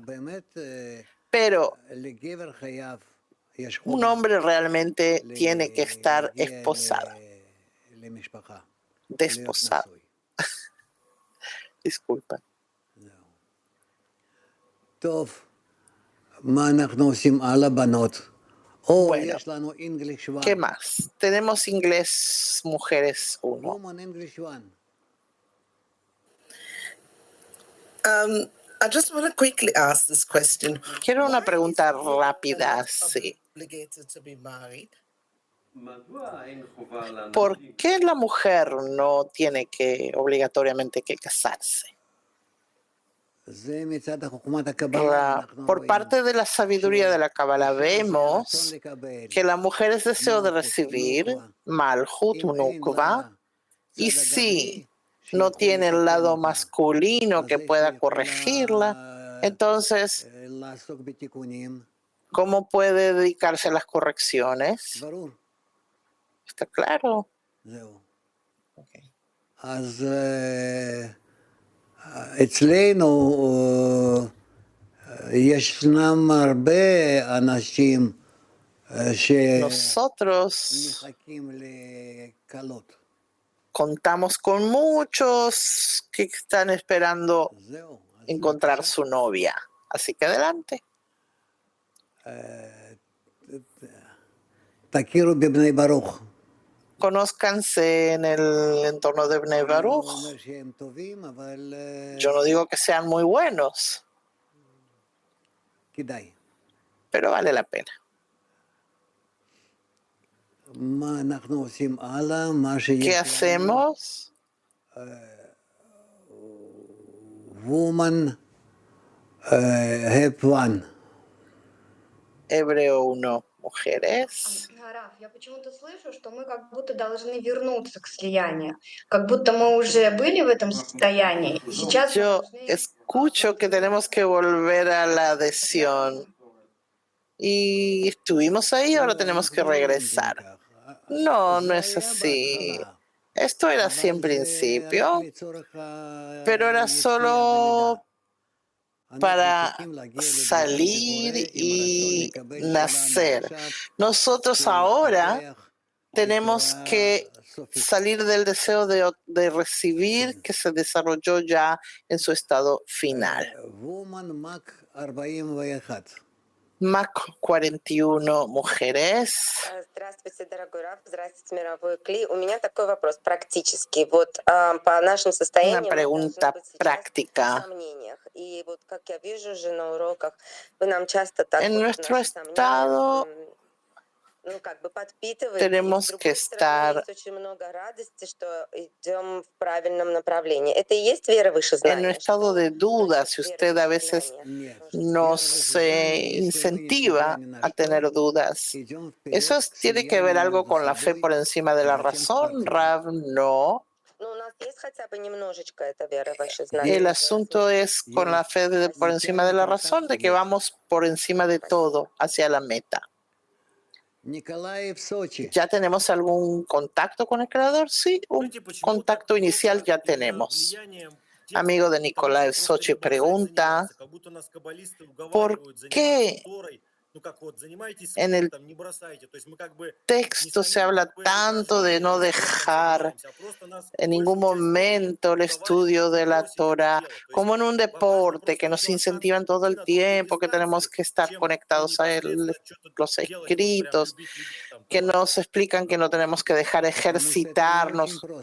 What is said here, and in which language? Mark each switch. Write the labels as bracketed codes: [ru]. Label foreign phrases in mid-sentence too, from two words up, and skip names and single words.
[es] Pero un hombre realmente tiene que estar esposado, desposado. Disculpa. Bueno, ¿qué más? Tenemos inglés mujeres 1. [en] I just want to quickly ask this question. [es] Quiero una pregunta rápida, sí. ¿Por qué la mujer no tiene que obligatoriamente que casarse? Por parte de la sabiduría de la Kabbalah vemos que la mujer es deseo de recibir Malhut Nukva, y sí, no tiene el lado masculino que pueda corregirla, Entonces, ¿cómo puede dedicarse a las correcciones? ¿Está claro? [he] אז אצלנו ישנם הרבה אנשים [es] Nosotros [he] שמחכים לקלות. [es] contamos con muchos que están esperando encontrar su novia. Así que adelante. [he] תכירו בבני ברוך. [es] Conózcanse en el entorno de Bnei Baruch. Yo no digo que sean muy buenos, [he] כדאי. [es] pero vale la pena. [he] מה אנחנו עושים הלאה? מה שיש [es] ¿Qué hacemos? [en] Woman have one. [es] Hebreo 1, mujeres. [ru] Раф, я почему-то слышу, что мы как будто должны вернуться к слиянию, как будто мы уже были в этом состоянии. И сейчас [es] Yo escucho que tenemos que volver a la adhesión. Y estuvimos ahí, ahora tenemos que regresar. No, no es así. Esto era así en principio, pero era solo para salir y nacer. Nosotros ahora tenemos que salir del deseo de recibir que se desarrolló ya en su estado final. Mac 41, mujeres. [ru] Здравствуйте, дорогой Раф. Здравствуйте, мировой Кли. У меня такой вопрос практический. Вот по нашим состояниям [es] Una pregunta práctica. [ru] в сомнениях. И вот как я вижу уже на уроках, вы нам часто так [es] En [ru] вот [es] nuestro [ru] наши [es] estado [ru] сомнения, ну, как бы подпитываете. [es] tenemos [ru] С [es] que [ru] другой стороны, [es] estar [ru] есть очень много радости, что идем в правильном направлении. Это и есть вера выше [es] en un [ru] знания? [es] estado de duda. Si usted a veces nos incentiva a tener dudas, ¿eso tiene que ver algo con la fe por encima de la razón, Rav? No. [ru] Ну, у нас есть хотя бы немножечко эта вера выше знания. [es] El asunto es con la fe por encima de la razón, de que vamos por encima de todo hacia la meta. ¿Ya tenemos algún contacto con el Creador? Sí, un contacto inicial ya tenemos. Amigo de Nikolai Sochi pregunta, ¿por qué en el texto se habla tanto de no dejar en ningún momento el estudio de la Torah, como en un deporte que nos incentivan todo el tiempo, que tenemos que estar conectados a los escritos, que nos explican que no tenemos que dejar ejercitarnos?